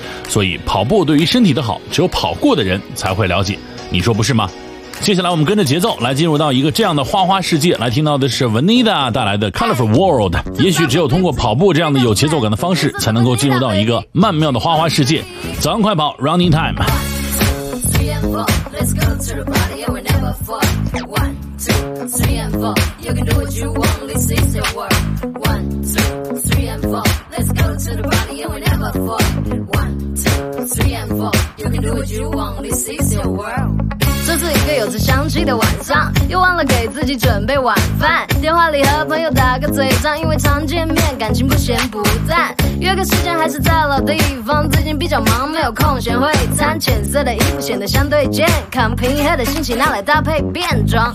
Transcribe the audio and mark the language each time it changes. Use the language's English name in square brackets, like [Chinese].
[Chinese] 所以跑步对于身体的好，只有跑过的人才会了解，你说不是吗？接下来我们跟着节奏来进入到一个这样的花花世界，来听到的是 Vanita 带来的 Colorful World。也许只有通过跑步这样的有节奏感的方式，才能够进入到一个曼妙的花花世界。早上快跑 Running Time。 [English] 1, 2, 3 and 4 Let's go to the party and we never fuck。 1, 2, 3 and 4 You can do what you want, this is your world。 1, 2, 3 and 4 Let's go to the party and we never fuck。 1, 2, 3 and 4 You can do what you want, this is your world。 [Chinese] 这是一个有着香气的晚上，又忘了给自己准备晚饭，电话里和朋友打个嘴仗，因为常见面感情不咸不淡，约个时间还是在老地方，最近比较忙没有空闲会餐，浅色的衣服显得相对健康，平易黑的心情拿来搭配便装。